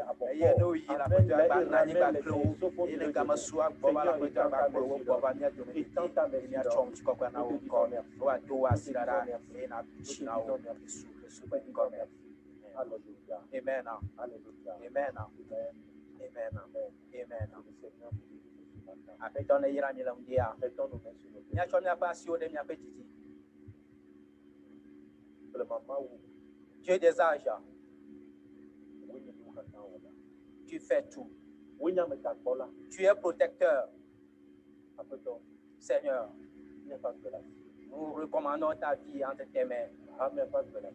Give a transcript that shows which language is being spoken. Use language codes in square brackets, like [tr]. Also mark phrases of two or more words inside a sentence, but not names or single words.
[ee] Eye ne woyi le aƒetɔ agba na anyigba kple wo. Eye ne game si woagbɔ va le aƒetɔ agba kple wo gbɔ va mia dome dedie. Miatsɔ ŋutikɔkɔe na wo ŋkɔ. Woado wo asi ɖaɖa. Eye na tsi na wo. Yesu Kristu ƒe ŋkɔ me. Alléluia. Amen. Alléluia. Amen. Amen. Amen. Aƒetɔ ne yra mi le ŋdia. [fr] Mettons nos mains sur nos têtes. [ee] Miatsɔ miaƒe asiwo ɖe miaƒe didi. [fr] Le moment où Dieu des âges, oui, nous attendons là. tu fais tout. Oui, nous attendons là. Tu es protecteur, Apeto, Seigneur. il n'y a pas de la Nous recommandons ta vie entre tes mains. Ah, mais pas de la